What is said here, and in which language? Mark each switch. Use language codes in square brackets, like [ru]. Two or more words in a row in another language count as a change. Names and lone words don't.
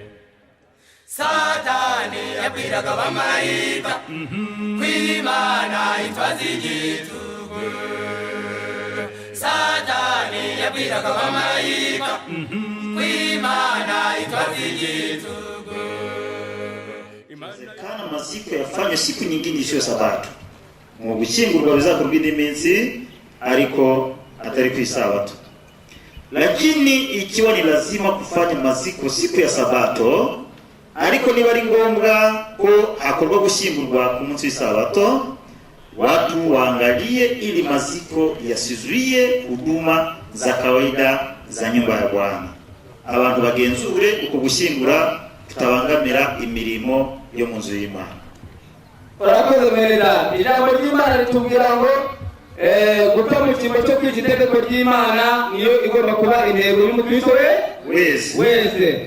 [rw] Satani yabwiraga abamarayika kw'Imana itwaza igitugu. Satani yabwiraga abamarayika kw'Imana itwaza igitugu. [sw] Kana maziko yafanywe siku nyingine isiyo Sabato. [rw] Mu gushyingurwa bizakorwa indi minsi ariko atari ku Isabato. [sw] Lakini ikiwa ni lazima kufanya maziko siku ya Sabato, [rw] ariko niba ari ngombwa ko hakorwa gushyingurwa ku munsi w'Isabato, [sw] watu waangalie ili maziko yasizuie huduma za kawaida za nyumba ya Bwana. [rw] Abantu bagenzure uko gushyingura tutabangamira imirimo yo mu nzu y'Imana. Urakoze mereda. Ijambo ry'Imana ritubwira ngo guta mu cyimbo cyo kwica itegeko ry'Imana niyo igomba kuba intego y'umukristo wese.